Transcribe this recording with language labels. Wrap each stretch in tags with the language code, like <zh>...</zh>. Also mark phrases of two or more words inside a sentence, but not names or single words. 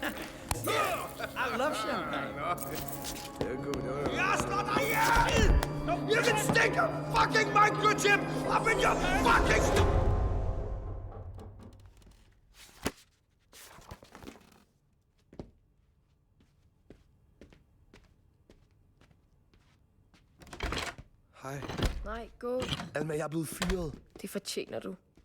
<en>I love champagne.</en> <da>Jeg slår dig ihjel!</da> <en>You can stick a fucking microchip up in your fucking...</en> <da>Hej. Nej, gå. Alma, jeg er blevet fyret. Det fortjener du.</da>